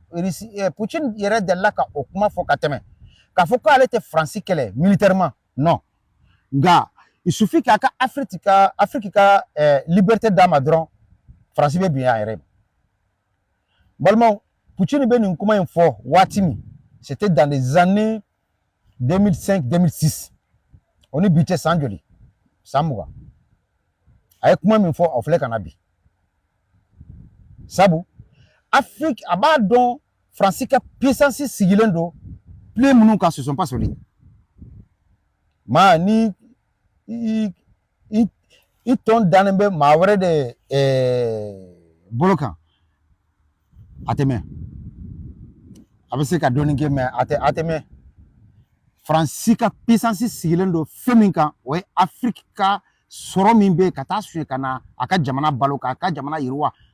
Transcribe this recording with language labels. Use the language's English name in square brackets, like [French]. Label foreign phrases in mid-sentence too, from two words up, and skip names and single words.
[Bambara] Poutine yɛrɛ delila ka o kuma fɔ ka tɛmɛ k'a fɔ k'ale tɛ France kɛlɛ [French] militairement non [Bambara] nka [French] il suffit [Bambara] k'a ka Afrique ka liberté d'a ma dɔrɔn France bɛ bin a yɛrɛ ma balimaw Poutine bɛ nin kuma in fɔ waati min [French] c'était dans les années 2005-2006 [Bambara] on ni bi tɛ san joli san 20 a ye kuma min fɔ o filɛ ka na bi sabu Afrique a b'a dɔn France ka puissance sigilen don plus minnu kan [French] ce sont pas solides [Bambara] maa ni i tɔn dannen bɛ maa wɛrɛ de bolo kan a tɛ mɛn a bɛ se ka dɔɔnin kɛ mɛ a tɛ mɛn France ka puissance sigilen don fɛn min kan o ye Afrique ka sɔrɔ min bɛ ka taa suɲɛ ka na a ka jamana balo k'a ka jamana yiriwa an